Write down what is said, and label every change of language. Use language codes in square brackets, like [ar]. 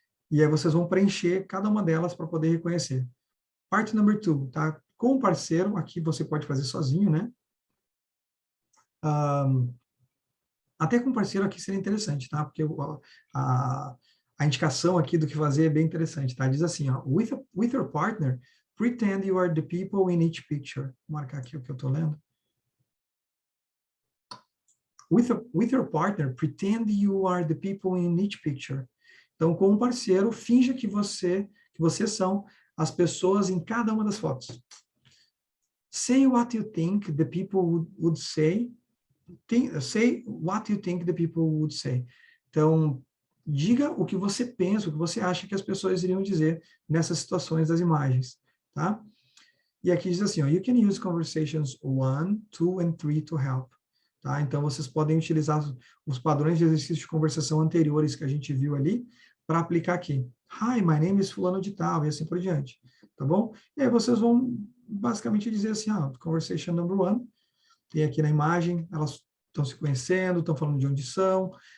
[pt] E aí vocês vão preencher cada uma delas para poder reconhecer. Parte number 2, tá? Com o parceiro, aqui você pode fazer sozinho, né? Até com parceiro aqui seria interessante, tá? Porque a indicação aqui do que fazer é bem interessante, tá? [en] Diz assim, ó, with your partner, pretend you are the people in each picture. [pt] Vou marcar aqui o que eu estou lendo. [en] With your partner, pretend you are the people in each picture. [pt] Então, com um parceiro, finja que vocês são as pessoas em cada uma das fotos. [en] Say what you think the people would say. Say what you think the people would say. [pt] Então, diga o que você pensa, o que você acha que as pessoas iriam dizer nessas situações das imagens, tá? [en] E aqui diz assim, ó, you can use conversations 1, 2 and 3 to help. [pt] Tá? Então, vocês podem utilizar os padrões de exercício de conversação anteriores que a gente viu ali para aplicar aqui. [en] Hi, my name is [pt] fulano de tal, e assim por diante. Tá bom? E aí vocês vão basicamente dizer assim, conversation number 1, e aqui na imagem, elas estão se conhecendo, estão falando de onde são.